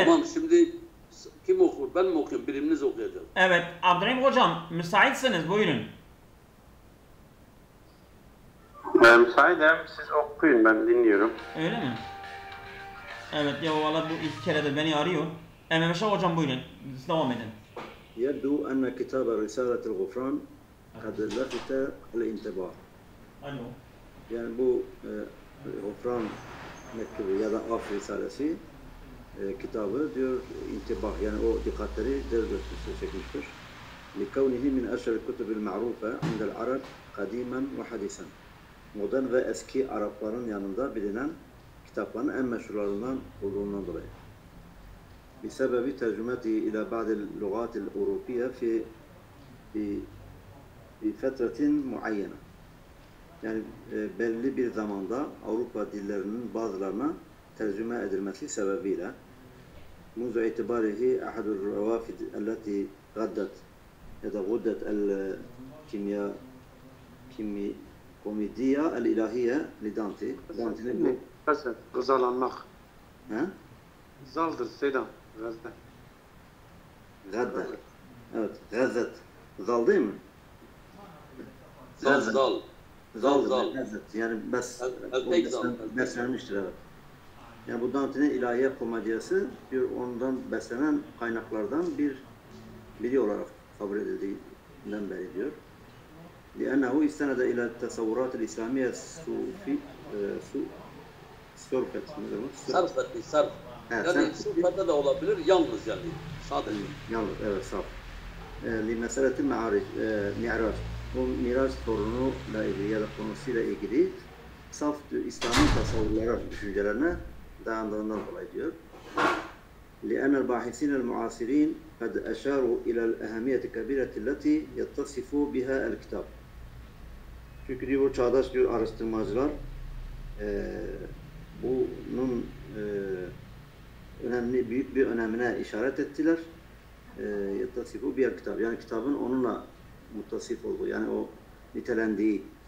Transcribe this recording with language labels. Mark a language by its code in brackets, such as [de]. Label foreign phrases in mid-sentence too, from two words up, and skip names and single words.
[tr] Tamam, şimdi kim okur? Ben mi okuyayım? Birimiz okuyacak. Evet. Abdurrahim hocam müsaitsiniz buyurun. Müsaitim. Siz okuyun, ben dinliyorum. Öyle mi? Evet ya valla bu ilk kere de beni arıyor. Mehmet hocam buyurun. Siz devam edin. [ar] يبدو أن كتاب رسالة الغفران قد لفت الانتباه. [tr] Alo. Yani bu Gufran mektubu ya da af risalesi kitabı diyor intibah yani o dikkatleri cezbetmiştir, çekmiştir. [ar] لكونه من أشهر الكتب المعروفة عند العرب قديما وحديثا. [tr] Modern ve eski Arapların yanında bilinen kitapların en meşhurlarından olduğundan dolayı. [ar] بسبب ترجمته إلى بعض اللغات الأوروبية في فترة معينة. [tr] Yani belli bir zamanda Avrupa dillerinin bazılarına tercüme edilmesi sebebiyle [ar] منذ اعتباره أحد الروافد التي غدت [tr] ya da [ar] غدت الكوميديا الإلهية لدانتي. [tr] Dante'nin bu Gazet, gızalanmak. he? Zaldır Seydam. Gazete. Gadda. Evet, Gazet. Zal değil mi? Zal. Zaldır, Zal. Gazet. Yani Tek zal. beslenmiştir evet. Yani bu Dante'nin ilahiye komedyası diyor ondan beslenen kaynaklardan biri olarak kabul edildiğinden beri diyor. [ar] لأنه استند إلى التصورات الإسلامية [tr] Sarf etti, sarf. Yani sıfata da olabilir, yalnız yani. Sadece. Yalnız, evet, saf. [ar] لمسألة المعراج. [tr] Bu miraç sorunuyla ilgili ya da konusuyla ilgili saf İslami tasavvurlara, düşüncelerine dayandığından dolayı diyor. لأن الباحثين المعاصرين قد أشاروا إلى الأهمية الكبيرة التي يتصف بها الكتاب. Çünkü diyor bu çağdaş diyor araştırmacılar bunun önemli büyük bir önemine işaret ettiler. Yattasifu bir kitap. Yani kitabın onunla muttasif olduğu yani o nitelendiği.